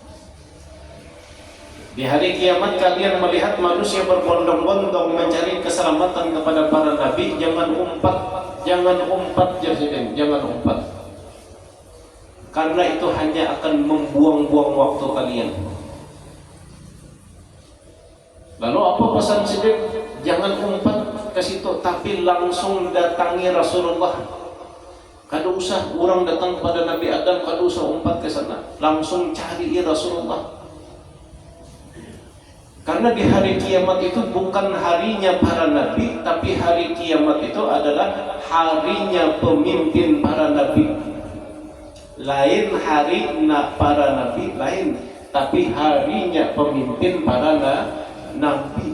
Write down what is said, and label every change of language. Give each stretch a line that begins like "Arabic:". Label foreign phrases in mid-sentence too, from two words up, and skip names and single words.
Indonesian: Di hari kiamat kalian melihat manusia berbondong-bondong mencari keselamatan kepada para nabi, jangan umpat Presiden, jangan umpat. Karena itu hanya akan membuang-buang waktu kalian. Lalu apa pesan Siddiq? Jangan umpat ke situ, tapi langsung datangi Rasulullah. Kada usah orang datang kepada Nabi Adam, kada usah umpat ke sana, langsung cari Rasulullah. Karena di hari kiamat itu bukan harinya para nabi, tapi hari kiamat itu adalah harinya pemimpin para nabi. Lain hari para nabi lain, tapi harinya pemimpin para nabi.